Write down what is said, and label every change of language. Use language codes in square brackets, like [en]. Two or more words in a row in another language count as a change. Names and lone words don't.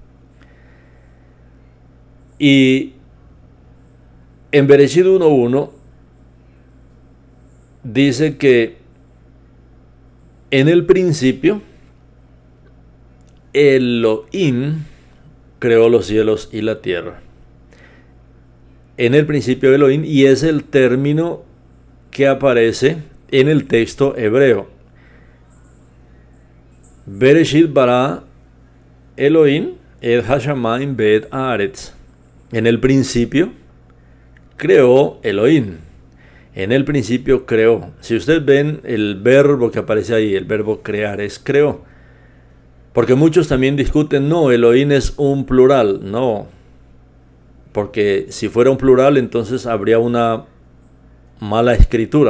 [es] Y en Bereshit 1:1 dice que en el principio Elohim creó los cielos y la tierra. En el principio Elohim, y es el término que aparece en el texto hebreo. [he] בראשית ברא אלהים את השמים ואת הארץ. [es] En el principio creó Elohim. En el principio creó. Si ustedes ven el verbo que aparece ahí, el verbo crear es creó. Porque muchos también discuten, no, Elohim es un plural. No. Porque si fuera un plural, entonces habría una mala escritura.